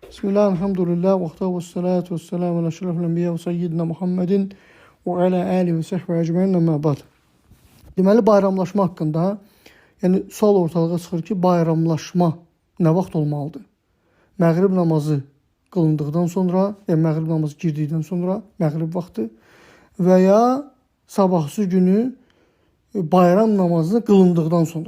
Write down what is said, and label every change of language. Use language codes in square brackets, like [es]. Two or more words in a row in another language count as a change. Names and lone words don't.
[ar] بسم الله، الحمد لله، والصلاة والسلام على أشرف الأنبياء وسيدنا محمد وعلى آله وصحبه أجمعين, أما بعد. [az] Deməli, bayramlaşma haqqında, yəni sual ortalığa çıxır ki, bayramlaşma nə vaxt olmalıdır? Məğrib namazı qılındıqdan sonra, yəni məğrib namazı girdikdən sonra, məğrib vaxtı və ya sabahsı günü bayram namazı qılındıqdan sonra.